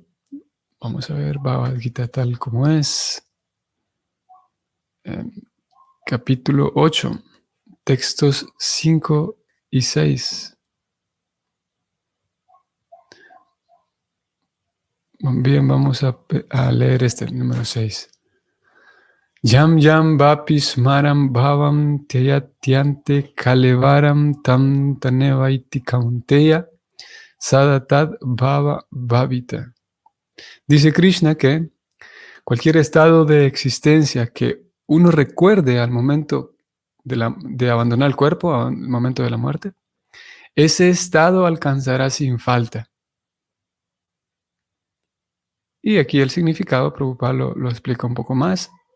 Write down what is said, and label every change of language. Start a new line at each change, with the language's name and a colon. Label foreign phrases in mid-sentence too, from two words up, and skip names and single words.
Spanish: Vamos a ver Bhagavad Gita tal como es. Capítulo 8, textos 5 y 6. Bien, vamos a leer el número 6.
Sanskrit: Yam yam vapi smaram bhavam teyatyante kalevaram tam tanevaiti kaunteya sadatad bhava bhavita.
Spanish: Dice Krishna que cualquier estado de existencia que uno recuerde al momento de abandonar el cuerpo, al momento de la muerte, ese estado alcanzará sin falta. Y aquí el significado, Prabhupada lo explica un poco más.